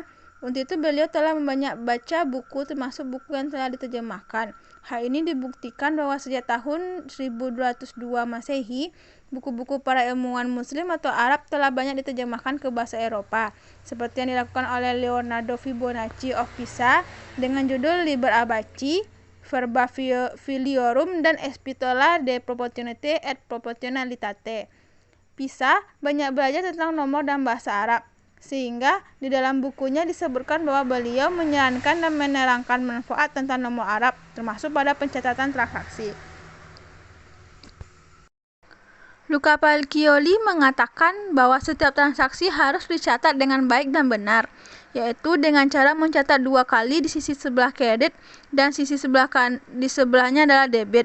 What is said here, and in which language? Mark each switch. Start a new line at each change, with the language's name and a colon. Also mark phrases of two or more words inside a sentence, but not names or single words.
Indonesian: Untuk itu beliau telah banyak baca buku termasuk buku yang telah diterjemahkan. Hal ini dibuktikan bahwa sejak tahun 1202 Masehi, buku-buku para ilmuwan muslim atau Arab telah banyak diterjemahkan ke bahasa Eropa, seperti yang dilakukan oleh Leonardo Fibonacci of Pisa dengan judul Liber Abaci, Verba Filiorum, dan Epistola de Proportionate et Proportionalitate. Pisa banyak belajar tentang nomor dan bahasa Arab, sehingga di dalam bukunya disebutkan bahwa beliau menyarankan dan menerangkan manfaat tentang nomor Arab, termasuk pada pencatatan transaksi. Luca Pacioli mengatakan bahwa setiap transaksi harus dicatat dengan baik dan benar, yaitu dengan cara mencatat dua kali di sisi sebelah kredit dan sisi di sebelahnya adalah debit.